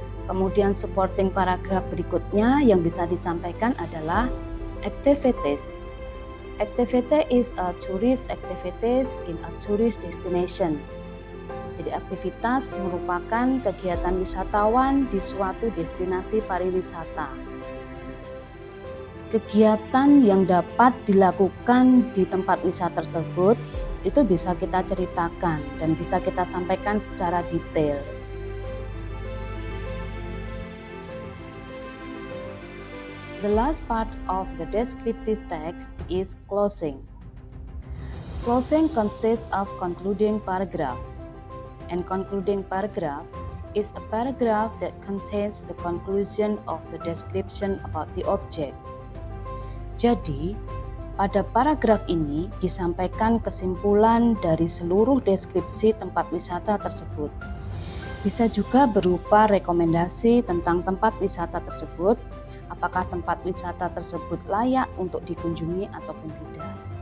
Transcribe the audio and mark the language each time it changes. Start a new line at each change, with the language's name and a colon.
Indonesian: Kemudian supporting paragraf berikutnya yang bisa disampaikan adalah activities.
English: Activity is a tourist activities in a tourist destination.
Indonesian: Jadi aktivitas merupakan kegiatan wisatawan di suatu destinasi pariwisata. Kegiatan yang dapat dilakukan di tempat wisata tersebut itu bisa kita ceritakan dan bisa kita sampaikan secara detail.
English: The last part of the descriptive text is closing. Closing consists of concluding paragraph, and concluding paragraph is a paragraph that contains the conclusion of the description about the object.
Indonesian: Jadi, pada paragraf ini disampaikan kesimpulan dari seluruh deskripsi tempat wisata tersebut. Bisa juga berupa rekomendasi tentang tempat wisata tersebut, apakah tempat wisata tersebut layak untuk dikunjungi ataupun tidak.